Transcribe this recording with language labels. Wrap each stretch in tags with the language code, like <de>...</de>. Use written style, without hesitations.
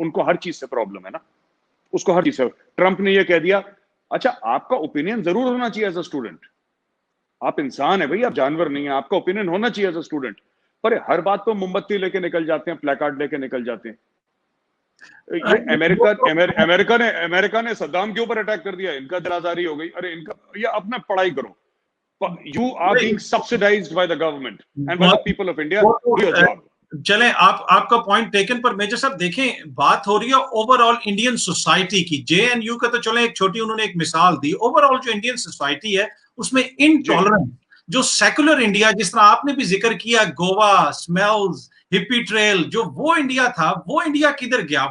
<hi>उनको हर चीज से प्रॉब्लम है ना, उसको हर चीज से। ट्रंप ने यह कह दिया, अच्छा आपका ओपिनियन जरूर होना चाहिए</hi> <en>as a student,</en> <hi>आप इंसान है भाई, आप जानवर नहीं है, आपका ओपिनियन होना चाहिए एज अ स्टूडेंट, पर हर बात तो मोमबत्ती लेके निकल जाते हैं, प्लेकार्ड लेके निकल जाते हैं। ये अमेरिका ने सद्दाम के ऊपर अटैक कर दिया, इनका दिलाजारी हो गई। अरे इनका, ये अपना पढ़ाई करो,</hi> <en>you are being subsidized by the government and by the people of India. Do your job.</en> <hi>चलें, आपका</hi> <en>point taken,</en> <hi>पर मेजर साहब देखें, बात हो रही है ओवरऑल इंडियन सोसाइटी की। JNU का तो चलें एक छोटी उन्होंने एक मिसाल दी, ओवरऑल जो इंडियन सोसाइटी है उसमें इनटॉलरेंस, जो सेकुलर इंडिया, जिस तरह आपने भी जिक्र किया, गोवा स्मेल्स, हिप्पी ट्रेल, जो वो इंडिया था, वो इंडिया किधर गया?</hi>